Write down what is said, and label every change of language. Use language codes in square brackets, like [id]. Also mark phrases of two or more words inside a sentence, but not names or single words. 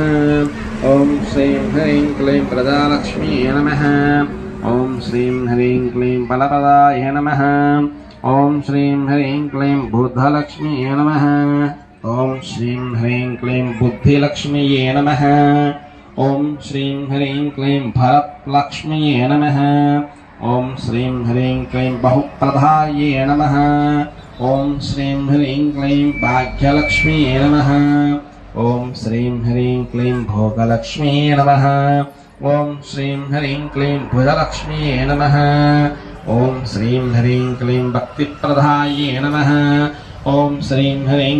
[sa] ॐ श्रीं ह्रीं क्लीं प्रजालक्ष्म्यै नमः। ॐ श्रीं ह्रीं क्लीं फलप्रदाय नमः। ॐ श्रीं ह्रीं क्लीं बुद्धलक्ष्म्यै नमः। ॐ श्रीं ह्रीं क्लीं बुद्धिलक्ष्म्यै नमः। ఓం శ్రీం హ్రీం క్లీం భరత్లక్ష్మ్యే నమః ఓం శ్రీం హ్రీం క్లీం బహుప్రదాయే నమః ఓం శ్రీం హ్రీం క్లీం భాగ్యలక్ష్మ్యే నమః ఓం శ్రీం హ్రీం క్లీం భోగలక్ష్మ్యే నమః ఓం శ్రీం హ్రీం క్లీం భుజలక్ష్మ్యే నమః ఓం శ్రీం హ్రీం క్లీం భక్తిప్రదాయే నమః ఓం శ్రీం హ్రీం